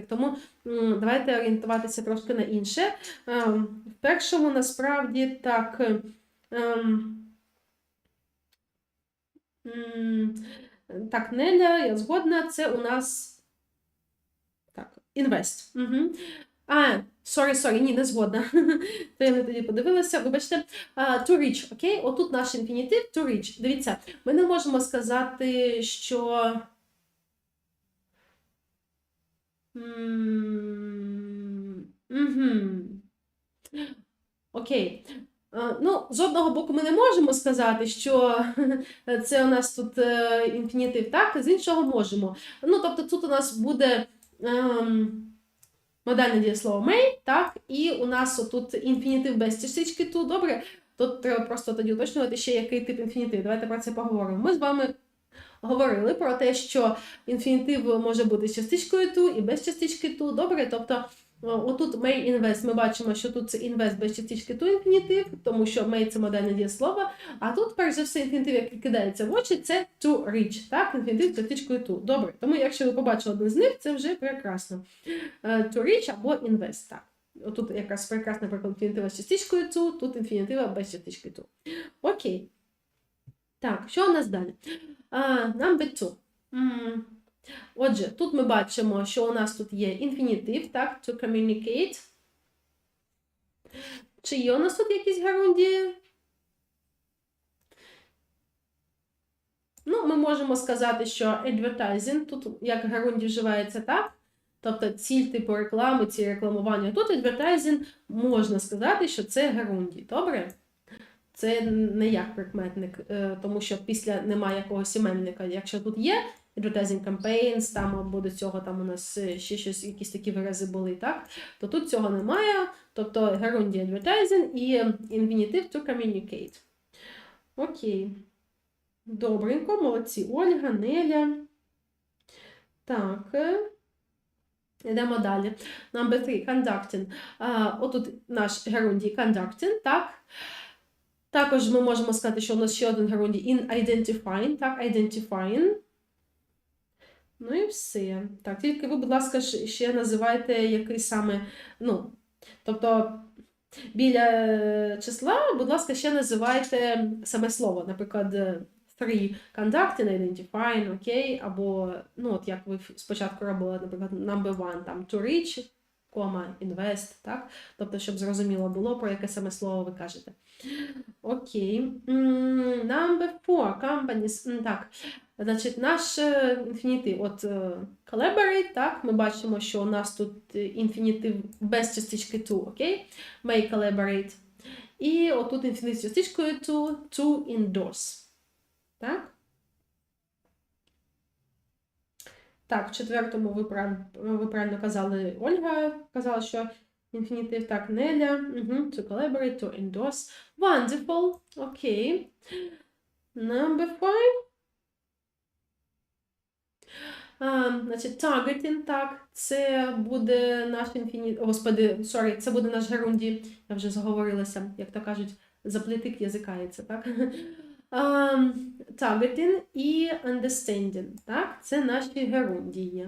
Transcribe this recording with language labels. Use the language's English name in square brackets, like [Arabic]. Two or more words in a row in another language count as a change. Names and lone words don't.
[Ukrainian] Тому давайте орієнтуватися трошки на інше. В першому, насправді, так... Так, Неля, я згодна, це у нас... Так, invest. Угу. Sorry, ні, не згодна. То я не тоді подивилася, вибачте. [English] To reach, [Ukrainian] окей? Отут наш інфінітив, [English] to reach. [Ukrainian] Дивіться, ми не можемо сказати, що... Окей. Ну, з одного боку ми не можемо сказати, що це у нас тут інфінітив, так? З іншого можемо. Ну, тобто тут у нас буде... модальне дієслово may, так, і у нас отут інфінітив без частички to, добре? Тут треба просто тоді уточнювати ще, який тип інфінітив. Давайте про це поговоримо. Ми з вами говорили про те, що інфінітив може бути з частичкою to і без частички to, добре? Тобто отут [English] may invest, [Ukrainian] ми бачимо, що тут це invest без частички to інфінітив, тому що may – це модальне дієслово, а тут, перш за все, інфінітив, який кидається в очі, це [English] to reach, [Ukrainian] так? Інфінітив з частичкою to. Добре, тому якщо ви побачили один з них, це вже прекрасно. [English] To reach [Ukrainian] або invest, так. Отут якраз прекрасний приклад інфінітива з частичкою to, тут інфінітива без частички to. Окей. Так, що у нас далі? Number 2. Отже, тут ми бачимо, що у нас тут є інфінітив, так, [English] to communicate. [Ukrainian] Чи є у нас тут якісь герундії? Ну, ми можемо сказати, що advertising, тут як герундій вживається так, тобто ціль типу реклами, ціль рекламування. Тут advertising можна сказати, що це герундій, добре? Це не як прикметник, тому що після немає якогось іменника. Якщо тут є [English] advertising campaigns, [Ukrainian] там або до цього там у нас ще щось, якісь такі вирази були, так? То тут цього немає, тобто герундій advertising і інфінітив [English] to communicate. [Ukrainian] Окей. Добренько, молодці. Ольга, Неля. Так. Йдемо далі. [English] Number 3. Conducting. [Ukrainian] Отут наш герундій conducting, так? Також ми можемо сказати, що у нас ще один герундій [English] in identifying, [Ukrainian] так, identifying. Ну і все. Так, тільки ви, будь ласка, ще називайте який саме, ну, тобто біля числа, будь ласка, ще називайте саме слово, наприклад, 3 [English] conducting, identifying, [Ukrainian] окей, або, ну, от як ви спочатку робили, наприклад, [English] number 1, там, to reach, invest, [Ukrainian] так? Тобто, щоб зрозуміло було, про яке саме слово ви кажете. Окей. [English] Number 4, companies. [Ukrainian] Так, значить, наш інфінітив, от collaborate, так, ми бачимо, що у нас тут інфінітив без частички to, окей? [English] May collaborate. [Ukrainian] І отут інфінітив з частичкою [English] to endorse. [Ukrainian] Так? Так, в четвертому ви правильно казали, Ольга казала, що інфінітив, так, Неля, [English] to collaborate, to endorse. Wonderful, окей. Number 5. [Ukrainian] Значить, targeting, так, це буде наш інфінітив, господи, це буде наш герундій, я вже заговорилася, як то кажуть, заплетик язикається, так? Targeting і understanding, так, це наші герундії.